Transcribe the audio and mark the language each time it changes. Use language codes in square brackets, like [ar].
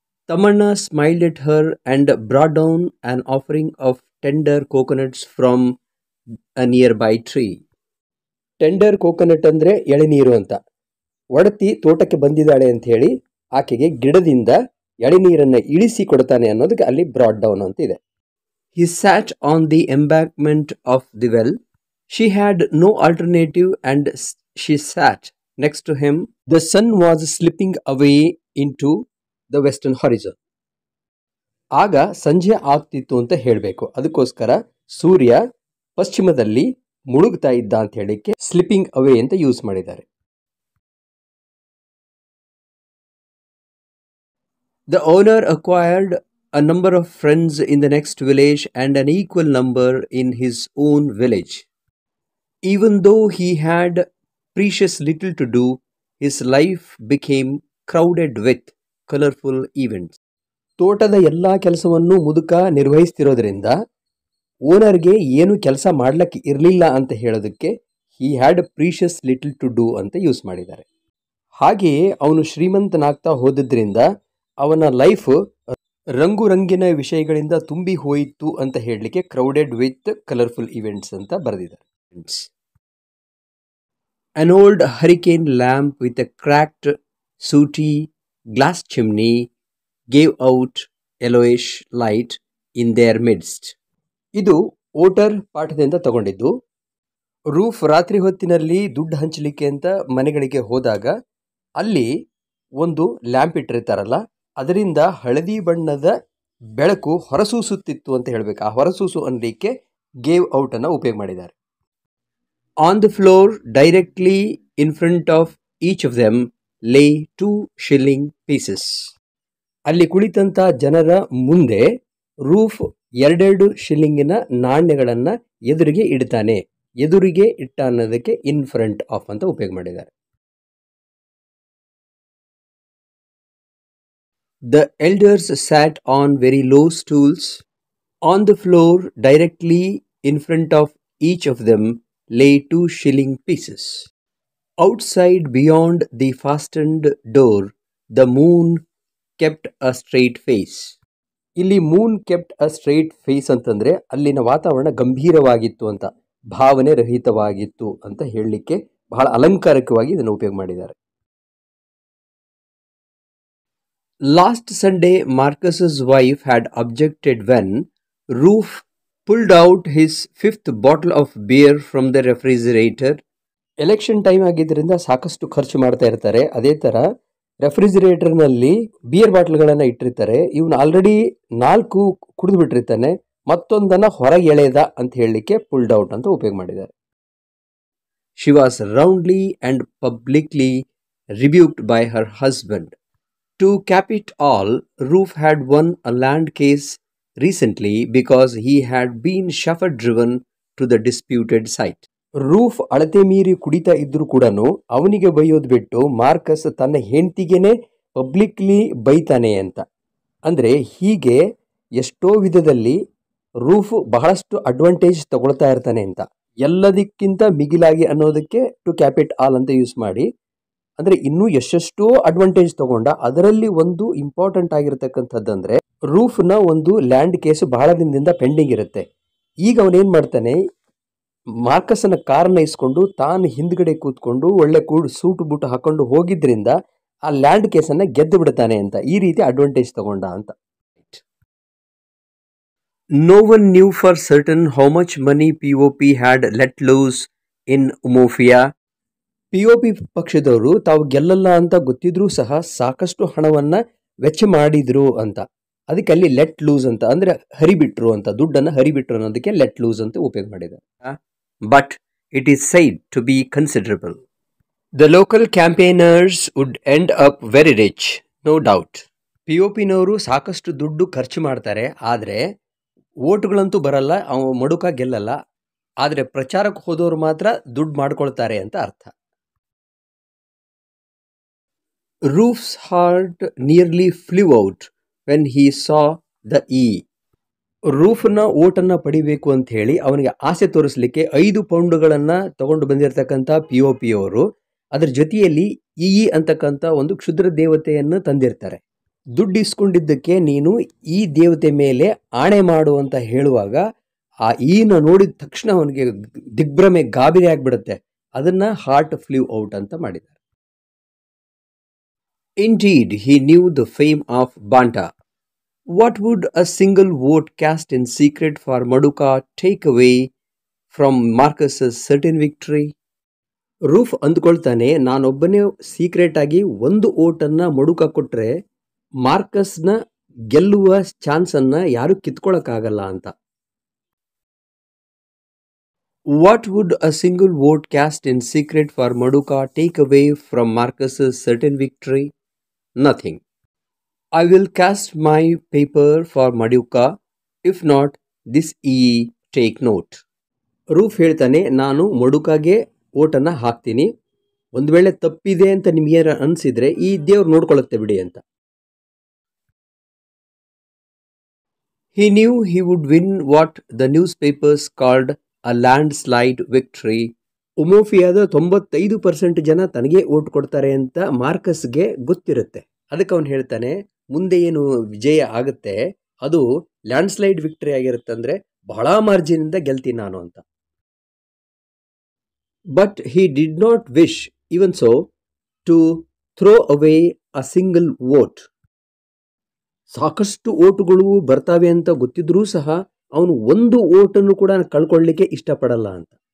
[en] Thammanna smiled at her and brought down an offering of tender coconuts from a nearby tree. [kn] Tender coconut ಅಂದ್ರೆ ಎಳೆನೀರು ಅಂತ. ಒಡತಿ ತೋಟಕ್ಕೆ ಬಂದಿದ್ದಾಳೆ ಅಂತ ಹೇಳಿ ಆಕೆಗೆ ಗಿಡದಿಂದ ಎಳೆನೀರನ್ನು ಇಳಿಸಿ ಕೊಡ್ತಾನೆ ಅನ್ನೋದಕ್ಕೆ ಅಲ್ಲಿ [en] brought down [kn] ಅಂತ ಇದೆ. [en] He sat on the embankment of the well. She had no alternative and she sat next to him. The sun was slipping away into the western horizon. [kn] ಆಗ ಸಂಜೆ ಆಗ್ತಿತ್ತು ಅಂತ ಹೇಳಬೇಕು. ಅದಕ್ಕೋಸ್ಕರ ಸೂರ್ಯ ಪಶ್ಚಿಮದಲ್ಲಿ ಮುಳುಗ್ತಾ ಇದ್ದ ಅಂತ ಹೇಳಿಕ್ಕೆ [en] slipping away [kn] ಅಂತ ಯೂಸ್ ಮಾಡಿದ್ದಾರೆ. [en] The owner acquired a number of friends in the next village and an equal number in his own village. Even though he had precious little to do, his life became crowded with colorful events. [kn] ತೋಟದ ಎಲ್ಲ ಕೆಲಸವನ್ನು ಮುದುಕ ನಿರ್ವಹಿಸ್ತಿರೋದ್ರಿಂದ ಓನರ್ಗೆ ಏನು ಕೆಲಸ ಮಾಡ್ಲಿಕ್ಕೆ ಇರಲಿಲ್ಲ ಅಂತ ಹೇಳೋದಕ್ಕೆ [en] he had precious little to do [kn] ಅಂತ ಯೂಸ್ ಮಾಡಿದ್ದಾರೆ. ಹಾಗೆಯೇ ಅವನು ಶ್ರೀಮಂತನಾಗ್ತಾ ಹೋದ್ರಿಂದ ಅವನ ಲೈಫ್ ರಂಗು ರಂಗಿನ ವಿಷಯಗಳಿಂದ ತುಂಬಿ ಹೋಯಿತು ಅಂತ ಹೇಳಲಿಕ್ಕೆ [en] crowded with colourful events [kn] ಅಂತ ಬರೆದಿದ್ದಾರೆ. [en] An old hurricane lamp with a cracked, sooty glass chimney gave out yellowish light in their midst. [kn] ಇದು ಓಟರ್ ಪಾಠದಿಂದ ತಗೊಂಡಿದ್ದು. ರೂಫ್ ರಾತ್ರಿ ಹೊತ್ತಿನಲ್ಲಿ ದುಡ್ಡು ಹಂಚಲಿಕ್ಕೆ ಅಂತ ಮನೆಗಳಿಗೆ ಹೋದಾಗ ಅಲ್ಲಿ ಒಂದು ಲ್ಯಾಂಪ್ ಇಟ್ಟಿರ್ತಾರಲ್ಲ, ಅದರಿಂದ ಹಳದಿ ಬಣ್ಣದ ಬೆಳಕು ಹೊರಸೂಸುತ್ತಿತ್ತು ಅಂತ ಹೇಳಬೇಕು. ಆ ಹೊರಸೂಸು ಅನ್ನಲಿಕ್ಕೆ ಗೇವ್ ಔಟ್ ಅನ್ನು ಉಪಯೋಗ ಮಾಡಿದ್ದಾರೆ. [en] On the floor directly in front of each of them lay 2 shilling pieces. [kn] ಅಲ್ಲಿ ಕುಳಿತಂತ ಜನರ ಮುಂದೆ ರೂಫ್ 2 ಶಿಲ್ಲಿಂಗಿನ ನಾಣ್ಯಗಳನ್ನ ಎದುರಿಗೆ ಇಡ್ತಾನೆ. ಎದುರಿಗೆ ಇಟ್ಟ ಅನ್ನೋದಕ್ಕೆ [en] in front of [kn] ಅಂತ ಉಪಯೋಗ ಮಾಡಿದ್ದಾರೆ. [en] The elders sat on very low stools. On the floor, directly in front of each of them, lay 2 shilling pieces. Outside, beyond the fastened door, the moon kept a straight face. [kn] ಇಲ್ಲಿ [en] moon kept a straight face [kn] ಅಂತಂದ್ರೆ ಅಲ್ಲಿನ ವಾತಾವರಣ ಗಂಭೀರವಾಗಿತ್ತು ಅಂತ, ಭಾವನೆ ರಹಿತವಾಗಿತ್ತು ಅಂತ ಹೇಳಲಿಕ್ಕೆ ಬಹಳ ಅಲಂಕಾರಿಕವಾಗಿ ಇದನ್ನು ಉಪಯೋಗ ಮಾಡಿದ್ದಾರೆ. [en] Last Sunday, Marcus's wife had objected when Roof pulled out his 5th bottle of beer from the refrigerator. [kn] Election time ಆಗಿದ್ದರಿಂದ ಸಾಕಷ್ಟು ಖರ್ಚು ಮಾಡ್ತಾ ಇರ್ತಾರೆ. ಅದೇ ಥರ ರೆಫ್ರಿಜಿರೇಟರ್ನಲ್ಲಿ ಬಿಯರ್ ಬಾಟ್ಲ್ಗಳನ್ನು ಇಟ್ಟಿರ್ತಾರೆ. ಇವನು ಆಲ್ರೆಡಿ 4 ಕುಡಿದು ಬಿಟ್ಟಿರ್ತಾನೆ, ಮತ್ತೊಂದನ್ನು ಹೊರಗೆ ಎಳೆದ ಅಂತ ಹೇಳಲಿಕ್ಕೆ [en] pulled out [kn] ಅಂತ ಉಪಯೋಗ ಮಾಡಿದ್ದಾರೆ. [en] She was roundly and publicly rebuked by her husband. To cap it all, Roof had won a land case recently because he had been chauffeur-driven to the disputed site. [kn] Roof ಅಳತೆ ಮೀರಿ ಕುಡಿತಾ ಇದ್ರೂ ಕೂಡ ಅವನಿಗೆ ಬೈಯೋದು ಬಿಟ್ಟು ಮಾರ್ಕಸ್ ತನ್ನ ಹೆಂಡತಿಗೇನೆ publicly ಬೈತಾನೆ ಅಂತ. ಅಂದರೆ ಹೀಗೆ ಎಷ್ಟೋ ವಿಧದಲ್ಲಿ ರೂಫ್ ಬಹಳಷ್ಟು ಅಡ್ವಾಂಟೇಜ್ ತಗೊಳ್ತಾ ಇರ್ತಾನೆ ಅಂತ. ಎಲ್ಲದಕ್ಕಿಂತ ಮಿಗಿಲಾಗಿ ಅನ್ನೋದಕ್ಕೆ [en] to cap it all [kn] ಅಂತ ಯೂಸ್ ಮಾಡಿ, ಅಂದರೆ ಇನ್ನೂ ಎಷ್ಟೆಷ್ಟೋ ಅಡ್ವಾಂಟೇಜ್ ತಗೊಂಡ. ಅದರಲ್ಲಿ ಒಂದು ಇಂಪಾರ್ಟೆಂಟ್ ಆಗಿರತಕ್ಕಂಥದ್ದಂದ್ರೆ ರೂಫ್ನ ಒಂದು ಲ್ಯಾಂಡ್ ಕೇಸು ಬಹಳ ದಿನದಿಂದ ಪೆಂಡಿಂಗ್ ಇರುತ್ತೆ. ಈಗ ಅವನೇನು ಮಾಡ್ತಾನೆ, ಮಾರ್ಕಸ್ನ ಕಾರನ್ನ ಇಸ್ಕೊಂಡು ತಾನು ಹಿಂದ್ಗಡೆ ಕೂತ್ಕೊಂಡು ಒಳ್ಳೆ ಸೂಟು ಬೂಟು ಹಾಕೊಂಡು ಹೋಗಿದ್ರಿಂದ ಆ ಲ್ಯಾಂಡ್ ಕೇಸನ್ನು ಗೆದ್ದು ಬಿಡ್ತಾನೆ ಅಂತ. ಈ ರೀತಿ ಅಡ್ವಾಂಟೇಜ್ ತಗೊಂಡ ಅಂತ. [en] No one knew for certain how much money POP had let loose in Umofia. [kn] POP ಪಕ್ಷದವರು ತಾವು ಗೆಲ್ಲಲ್ಲ ಅಂತ ಗೊತ್ತಿದ್ರೂ ಸಹ ಸಾಕಷ್ಟು ಹಣವನ್ನ ವೆಚ್ಚ ಮಾಡಿದ್ರು ಅಂತ. ಅದಕ್ಕೆ ಅಲ್ಲಿ [en] let loose [kn] ಅಂತ ಅಂದ್ರೆ ಹರಿಬಿಟ್ರು ಅಂತ, ದುಡ್ಡನ್ನು ಹರಿಬಿಟ್ರು ಅನ್ನೋದಕ್ಕೆ ಲೆಟ್ ಲೂಸ್ ಅಂತ ಉಪಯೋಗ ಮಾಡಿದ್ದಾರೆ. [en] But it is said to be considerable. The local campaigners would end up very rich, no doubt. [kn] POPನವರು ಸಾಕಷ್ಟು ದುಡ್ಡು ಖರ್ಚು ಮಾಡ್ತಾರೆ, ಆದರೆ ಓಟ್ಗಳಂತೂ ಬರಲ್ಲ, ಮಡುಕ ಗೆಲ್ಲಲ್ಲ. ಆದರೆ ಪ್ರಚಾರಕ್ಕೆ ಹೋದವರು ಮಾತ್ರ ದುಡ್ಡು ಮಾಡ್ಕೊಳ್ತಾರೆ ಅಂತ ಅರ್ಥ. [en] Roof's heart nearly flew out when he saw the E. [kn] ರೂಫ್ನ ಓಟನ್ನು ಪಡಿಬೇಕು ಅಂತ ಹೇಳಿ ಅವನಿಗೆ ಆಸೆ ತೋರಿಸಲಿಕ್ಕೆ 5 ಪೌಂಡ್ಗಳನ್ನು ತಗೊಂಡು ಬಂದಿರತಕ್ಕಂಥ POP ಅವರು ಅದರ ಜೊತೆಯಲ್ಲಿ ಇ ಅಂತಕ್ಕಂಥ ಒಂದು ಕ್ಷುದ್ರ ದೇವತೆಯನ್ನು ತಂದಿರ್ತಾರೆ. ದುಡ್ಡು ಇಸ್ಕೊಂಡಿದ್ದಕ್ಕೆ ನೀನು ಈ ದೇವತೆ ಮೇಲೆ ಆಣೆ ಮಾಡು ಅಂತ ಹೇಳುವಾಗ ಆ ಈನ ನೋಡಿದ ತಕ್ಷಣ ಅವನಿಗೆ ದಿಗ್ಭ್ರಮೆ, ಗಾಬರಿ ಆಗಿಬಿಡುತ್ತೆ. ಅದನ್ನ [en] heart flew out [kn] ಅಂತ ಮಾಡಿದ್ದಾರೆ. [en] Indeed, he knew the fame of Banta. What would a single vote cast in secret for Maduka take away from Marcus's certain victory? Roof ಅಂದ್ಕೊಳ್ತಾನೆ, ನಾನೊಬ್ಬನೇ secret ಆಗಿ ಒಂದು ಓಟನ್ನು Maduka ಕೊಟ್ಟರೆ ಮಾರ್ಕಸ್ನ ಗೆಲ್ಲುವ ಚಾನ್ಸನ್ನು ಯಾರು ಕಿತ್ಕೊಳ್ಳೋಕ್ಕಾಗಲ್ಲ ಅಂತ. What would a single vote cast in secret for Maduka take away from Marcus's certain victory? Nothing. I will cast my paper for Maduka. If not, this take note. [kn] Roof ಹೇಳ್ತಾನೆ, ನಾನು ಮಡುಕಾಗೆ ಓಟನ್ನು ಹಾಕ್ತೀನಿ. ಒಂದು ವೇಳೆ ತಪ್ಪಿದೆ ಅಂತ ನಿಮಗೆ ಅನಿಸಿದ್ರೆ ಈ ದೇವ್ರು ನೋಡ್ಕೊಳ್ಳುತ್ತೆ ಬಿಡಿ ಅಂತ. [en] He knew he would win what the newspapers called a landslide victory. [kn] ಉಮೋಫಿಯಾದ 95% ಜನ ತನಗೆ ಓಟ್ ಕೊಡ್ತಾರೆ ಅಂತ ಮಾರ್ಕಸ್ಗೆ ಗೊತ್ತಿರುತ್ತೆ. ಅದಕ್ಕೆ ಅವನು ಹೇಳ್ತಾನೆ, ಮುಂದೆ ಏನು ವಿಜಯ ಆಗುತ್ತೆ ಅದು [en] landslide victory [kn] ಆಗಿರುತ್ತೆ, ಅಂದರೆ ಬಹಳ ಮಾರ್ಜಿನಿಂದ ಗೆಲ್ತೀನಿ ನಾನು ಅಂತ. [en] But he did not wish, even so, to throw away a single vote. [kn] ಸಾಕಷ್ಟು ಓಟುಗಳು ಬರ್ತಾವೆ ಅಂತ ಗೊತ್ತಿದ್ರೂ ಸಹ ಅವನು ಒಂದು ಓಟನ್ನು ಕೂಡ ಕಳ್ಕೊಳ್ಳಿಕ್ಕೆ ಇಷ್ಟಪಡಲ್ಲ ಅಂತ.